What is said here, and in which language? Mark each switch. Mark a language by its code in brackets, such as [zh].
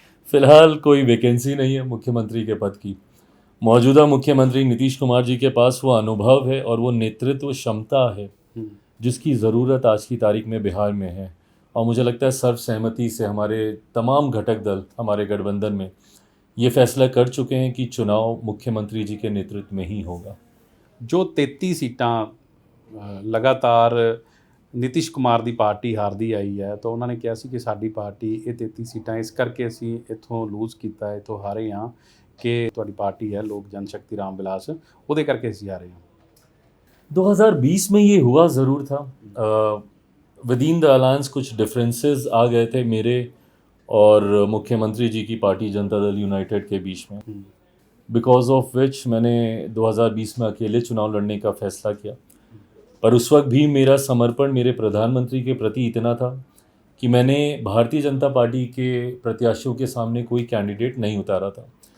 [hi] फिलहाल कोई वैकेंसी नहीं है मुख्यमंत्री के पद की। मौजूदा मुख्यमंत्री नीतीश कुमार जी के पास वो अनुभव है और वो नेतृत्व क्षमता है जिसकी ज़रूरत आज की तारीख में बिहार में है। और मुझे लगता है सर्वसहमति से हमारे तमाम घटक दल हमारे गठबंधन में ये फैसला कर चुके हैं कि चुनाव मुख्यमंत्री जी के नेतृत्व में ही होगा। [pa] जो 33 सीटां लगातार ਨੀਤੀਸ਼ ਕੁਮਾਰ ਦੀ ਪਾਰਟੀ ਹਾਰਦੀ ਆਈ ਹੈ, ਤਾਂ ਉਹਨਾਂ ਨੇ ਕਿਹਾ ਸੀ ਕਿ ਸਾਡੀ ਪਾਰਟੀ ਇਹ 33 ਸੀਟਾਂ ਇਸ ਕਰਕੇ ਅਸੀਂ ਇੱਥੋਂ ਲੂਜ਼ ਕੀਤਾ, ਇੱਥੋਂ ਹਾਰੇ ਹਾਂ ਕਿ ਤੁਹਾਡੀ ਪਾर्टी है लोक जनशक्ति रामविलास, ਉਹਦੇ ਕਰਕੇ ਅਸੀਂ [hi] हारे हैं। 2020 में ये हुआ ज़रूर था। [en] within the alliance [hi] कुछ डिफरेंसेस आ गए थे मेरे और मुख्यमंत्री जी की पार्टी जनता दल यूनाइटेड के बीच में, [en] because of which [hi] मैंने 2020 में अकेले चुनाव लड़ने का फैसला किया। पर उस वक्त भी मेरा समर्पण मेरे प्रधानमंत्री के प्रति इतना था कि मैंने भारतीय जनता पार्टी के प्रत्याशियों के सामने कोई कैंडिडेट नहीं उतारा था।